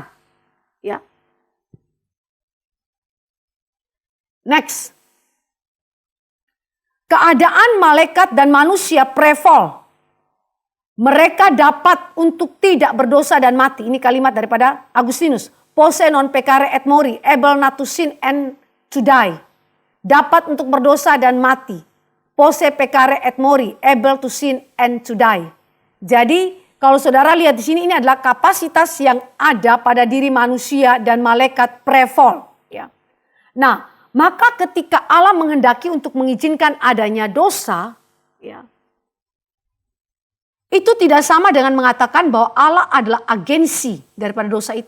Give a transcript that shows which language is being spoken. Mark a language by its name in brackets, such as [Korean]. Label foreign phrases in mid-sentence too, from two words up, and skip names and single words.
[Indonesian] Ya. Next. Keadaan malaikat dan manusia pre-fall. Mereka dapat untuk tidak berdosa dan mati. Ini kalimat daripada Agustinus. [Latin] Posse non peccare et mori, [English] able not to sin and to die. [Indonesian] Dapat untuk berdosa dan mati. [Latin] Posse peccare et mori, [English] able to sin and to die. [Indonesian] Jadi kalau saudara lihat di sini, ini adalah kapasitas yang ada pada diri manusia dan malaikat pre-fall. Ya. Nah, maka ketika Allah menghendaki untuk mengizinkan adanya dosa, ya, itu tidak sama dengan mengatakan bahwa Allah adalah agensi daripada dosa itu.